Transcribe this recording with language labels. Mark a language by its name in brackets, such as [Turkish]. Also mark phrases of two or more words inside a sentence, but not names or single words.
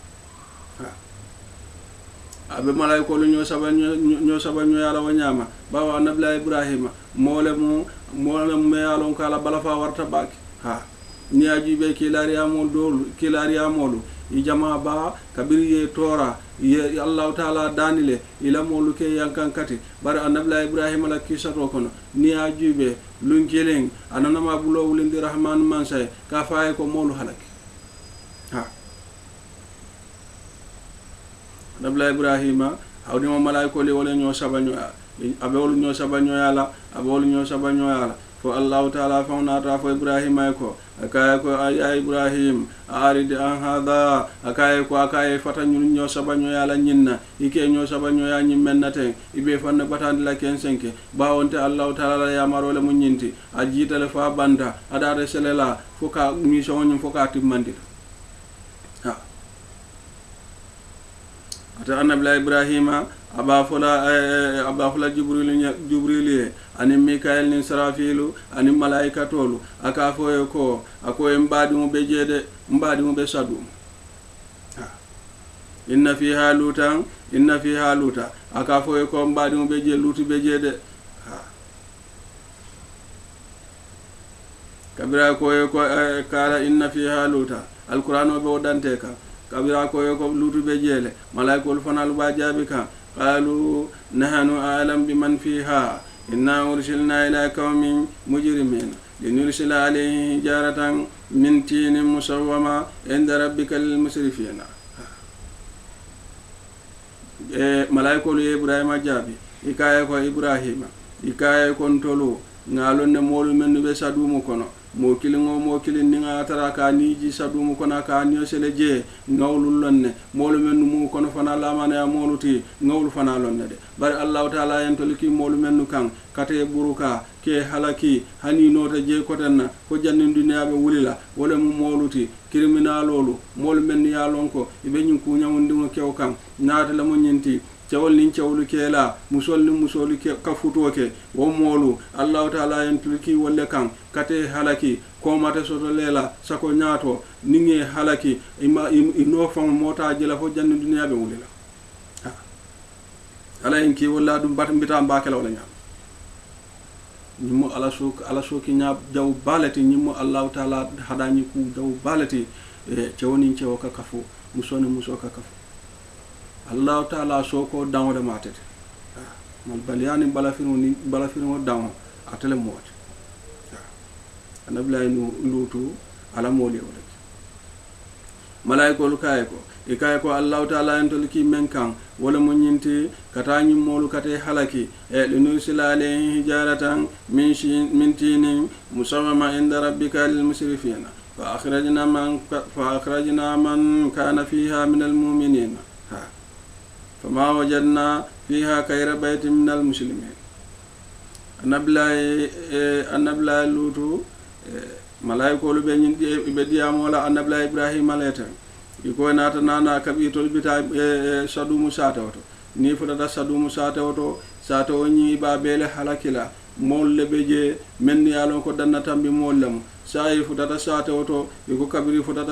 [Mandingo] abe malaiko lu ñoo sabanyo yala wanyama bawa nabila ibrahima mole me yalon kala bala fa warta baki ni ajibe kilari amolu i jama ba kabiriye tora ye [Arabic] الله تعالى [Mandingo] danile ila molu ke yankankati bar nabila ibrahima la kisato kono ni ajibe lunkeleng ananama bulo wulindi rahman mansay ka faay ko molu halaki nabila ibrahima hawdi mo malaiko le wala ñoo sabanyo abe wolu ñoo sabanyo yala fo [Arabic] الله تعالى [Mandingo] fawnata fo ibrahima ko akaya ko [Arabic] يا إبراهيم أعرض عن هذا [Mandingo] akaya fata ñoo sabanyo yala ñinna ike ñoo sabanyo ya ñimmennate ibe fanna batandi la kensenke bawonte [Arabic] الله تعالى [Mandingo] ya marole mu ñinti ajitale fa banda adare selela foka mission ñum foka timmandi ata annabila ibrahima aba fula jibril ani mikael ni sarafilu ani malaika tolu aka foye ko akoye mbadi mo be sadum [Arabic] إن فيها لوطا [Mandingo] aka foye ko mbadi mo lutu be jede kabira koye ko kala [Arabic] إن فيها لوطا [Mandingo] alquran o be wodante ka kabira koye ko lutu be jele malaikol fanal ba jabi ka [Arabic] قالوا نحن أعلم بمن فيها إنا أرسلنا إلى قوم مجرمين لنرسل عليه حجارة من طين مسومة عند ربك للمسرفين [Mandingo] malaikol ibrahima jabi ikaye ko ibrahima ikaye kon tolu ngalonne molu men be sadumu kono mo kilin ni nga tara ka ni ji sadumu kono ka ni sele je ngawlu lonne molu men mu kono fana lamane ya moluti ngawlu fana lonne de bari [Arabic] الله تعالى [Mandingo] en toliki molu men kan kate buruka ke halaki hani nota je kotenna ko jannin duniya be wulila wala mu moluti criminalolu molu men ya lonko ibe nyin ku nyawundi mo kew kan naata la mo nyinti cewol nin cewlu kela musolu ke ka futoke wo molu [Arabic] الله تعالى [Mandingo] en tulki wolle kan kate halaki ko mate soto lela sako nyaato ninge halaki ino fam mota jela fo janni duniya be wulila ala en ki walla dum bat mbita mbakela wala nyam nyimo ala soki nya jaw balati nyimo [Arabic] الله تعالى [Mandingo] hadani ku jaw balati cewoni cewo ka kafo muso ka kafo [Arabic] الله تعالى [Mandingo] soko dawde matete mal baliyani balafirmo dawo atele mot anabla lutu ala moli wala malaikolu kaye ko [Arabic] الله تعالى [Mandingo] entol ki men kan wala mo nyinti kata molu kate halaki [Arabic] لنرسل عليه حجارة من طين مسومة عند ربك للمسرفين فأخرجنا من كان فيها من المؤمنين فما وجدنا فيها غير بيت من المسلمين [Mandingo] anabla lutu malaikolu be nyindi be diamola anabla ibrahim alayta iko nata nana kabi tolbita sadumu satawoto ni futata sadumu satawoto sato nyi ba bele halakila molle beje men yalon ko danna tambi mollem sai futata satawoto iko kabiri futata